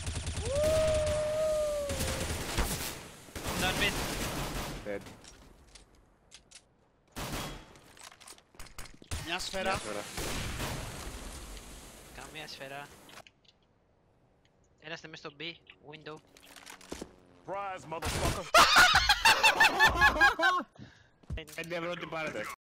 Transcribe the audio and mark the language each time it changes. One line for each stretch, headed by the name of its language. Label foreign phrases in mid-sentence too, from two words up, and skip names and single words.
English: Non mid. Dead.
Greek: Μια σφαίρα. Καμία σφαίρα. Ένας είναι μες στο B, window.
English: Surprise, motherfucker!
Greek: 5 ευρώ τι πάρετε.